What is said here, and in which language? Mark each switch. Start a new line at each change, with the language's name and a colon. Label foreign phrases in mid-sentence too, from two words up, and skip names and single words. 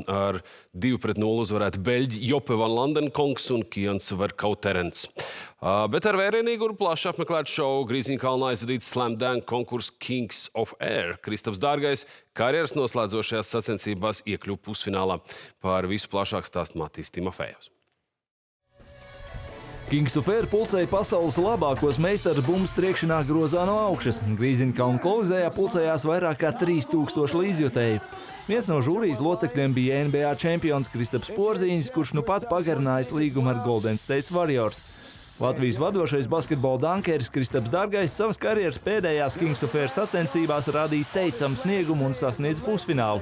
Latvian: Ar 2-0 uzvarēti beļģi Jope Van Landenkongs un Kians Verkauterens. Bet ar vērienīgu un plaši apmeklētu šovu Grīziņkalnā aizvadīts Slam Dunk konkurss Kings of Air. Kristaps Dārgais karjeras noslēdzošajās sacensībās iekļuva pusfinālā. Par visu plašāk stāst Matīs Timofejevs. Kings of Air pulcēja pasaules labākos meistarus bumbas triekšanā grozā no augšas. Grīziņkalna kolizējā pulcējās vairāk kā 3000 līdzjutēju. Viens no žūrijas locekļiem bija NBA čempions Kristaps Porziņš, kurš nu pat pagarinājis līgumu ar Golden State Warriors. Latvijas vadošais basketbola dankeris Kristaps Dārgais savas karjeras pēdējās Kings of Air sacensībās rādīja teicamu sniegumu un sasniedz pusfinālu.